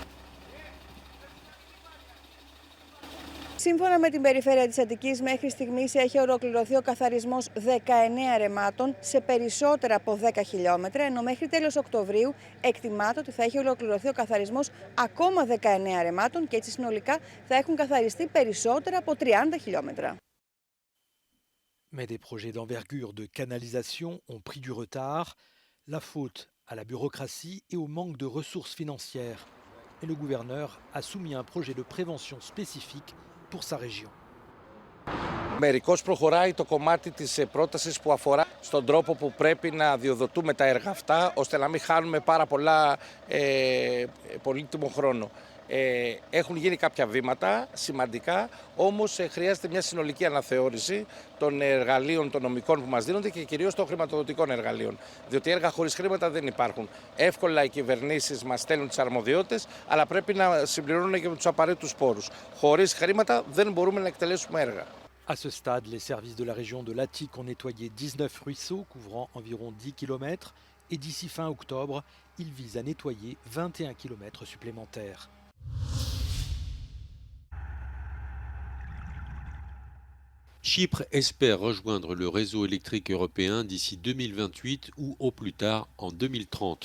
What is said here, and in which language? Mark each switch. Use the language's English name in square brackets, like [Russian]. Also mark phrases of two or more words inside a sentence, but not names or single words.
[Greek] Σύμφωνα με την περιφέρεια της Αττικής, μέχρι στιγμής έχει ολοκληρωθεί ο καθαρισμός 19 ρεμάτων σε περισσότερα από 10 χιλιόμετρα, ενώ μέχρι τέλος Οκτωβρίου εκτιμάται ότι θα έχει ολοκληρωθεί ο καθαρισμός ακόμα 19 ρεμάτων και έτσι συνολικά θα έχουν καθαριστεί περισσότερα από 30 χιλιόμετρα. [French] Mais des projets d'envergure de canalisation ont pris du retard, la faute à la bureaucratie et au manque de ressources financières. Et le gouverneur a soumis un projet de prévention spécifique pour sa région. [Greek] Μερικώς προχωράει το κομμάτι της πρότασης που αφορά στον τρόπο που πρέπει να διοδοτούμε τα έργα αυτά, ώστε να μην χάνουμε πάρα πολύτιμο χρόνο. Έχουν γίνει κάποια βήματα σημαντικά, όμως χρειάζεται μια συνολική αναθεώρηση των εργαλείων των νομικών που μας δίνονται και κυρίως των χρηματοδοτικών εργαλείων. Διότι έργα χωρίς χρήματα δεν υπάρχουν. Εύκολα οι κυβερνήσεις μας στέλνουν τις αρμοδιότητες, αλλά πρέπει να συμπληρώνουν και με τους απαραίτητους πόρους. Χωρίς χρήματα δεν μπορούμε να εκτελέσουμε έργα. [French] À ce stade, les services de la région de Latik ont nettoyé 19 ruisseaux couvrant environ 10 km et d'ici fin octobre, ils visent à nettoyer 21 km supplémentaires. Chypre espère rejoindre le réseau électrique européen d'ici 2028 ou au plus tard en 2030.